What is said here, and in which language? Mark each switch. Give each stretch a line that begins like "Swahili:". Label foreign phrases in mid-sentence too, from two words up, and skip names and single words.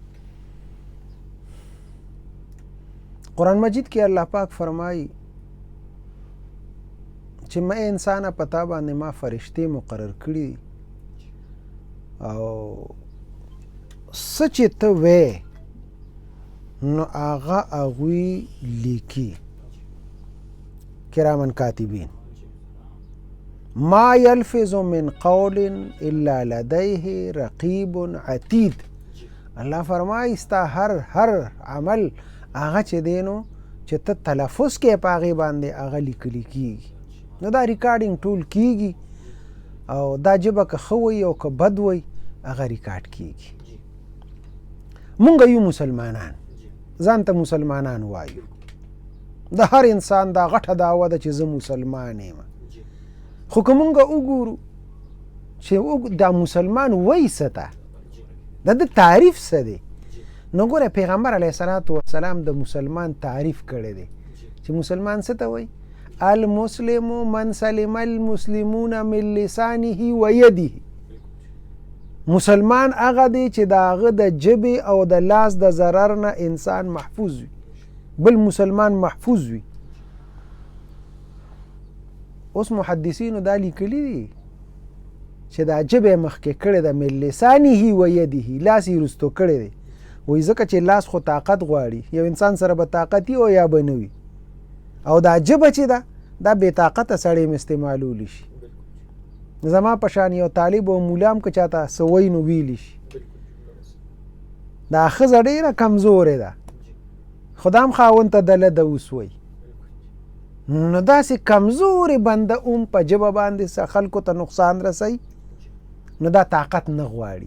Pashto: قرآن مجید کې الله پاک فرمایي چې ما انسانه پتا باندې ما فرشتي مقرر کړي او سچ ته وې نو هغوی لیکي
Arabic: کرامن کاتبین ما یلفظ من قول الا لديه رقیب عتید.
Pashto: الله فرمایي ستا هر عمل هغه چې دی نو چې ته تلفظ کې په هغې باندې هغه لیکلی کېږي نو دا ریکارډینګ ټول کېږي او دا ژبه که ښه وي او که بد وي هغه ریکارډ کېږي. مونږ یو مسلمانان ځان ته مسلمانان وایو. د هر انسان دا غټه دعوه ده چې زه مسلمان یم. خو که مونږ وګورو چې دا مسلمان وایي څه ته د ده تعریف څه دی نو ګوره پیغمبر
Arabic: علیه الصلاة والسلام
Pashto: د مسلمان تعریف کړی دی چې مسلمان څه ته وایي
Arabic: المسلم من سلم المسلمون من لسانه و یده.
Pashto: مسلمان هغه دی چې د هغه د ژبې او د لاس د ضرر نه انسان محفوظ وي بل مسلمان محفوظ وي. اوس محدثینو دا لیکلي دي چې دا ژبه مخکې کړې ده
Arabic: من لسانه و یده
Pashto: لاس یې رستو کړی دی وایي ځکه چې لاس خو طاقت غواړي یو انسان سره به طاقت او یا به نه وي او دا ژبه چې ده دا بې طاقته سړی م استعمالولی شي. زما په شان یو طالب او مولام که چاته څه وایي نو ویلی شي دا ښځه ډېره کمزورې ده خو دا هم خاوند ته دله ده اوس وایي نو داسې کمزورې بنده هم په ژبه باندې خلکو ته نقصان رسوي نو دا طاقت نه غواړي.